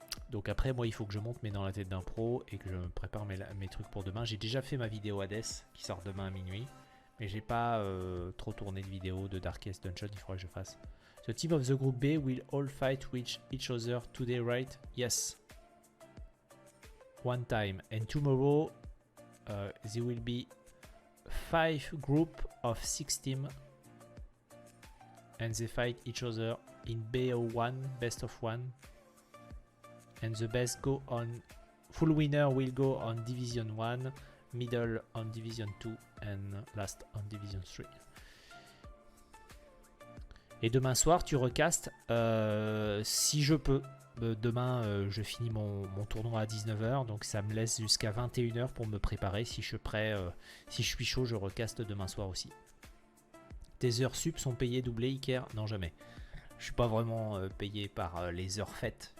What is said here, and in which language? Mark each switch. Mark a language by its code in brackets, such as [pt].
[fr] Donc après, moi, il faut que je monte dans la tête d'un pro et que je me prépare mes trucs pour demain. J'ai déjà fait ma vidéo Hades qui sort demain à minuit. Mais j'ai pas trop tourné de vidéo de Darkest Dungeon, il faudrait que je fasse. [en] The team of the group B will all fight with each other today, right? Yes. One time. And tomorrow, there will be 5 group of 6 teams. And they fight each other in BO1, best of 1. And the best go on, full winner will go on Division 1, middle on Division 2 and last on Division 3. [fr] Et demain soir, tu recastes si je peux. Demain, je finis mon tournoi à 19 h, donc ça me laisse jusqu'à 21 h pour me préparer. Si je suis prêt, si je suis chaud, je recaste demain soir aussi. Tes heures sup sont payées doublées, Iker? Non, jamais. Je suis pas vraiment payé par les heures faites.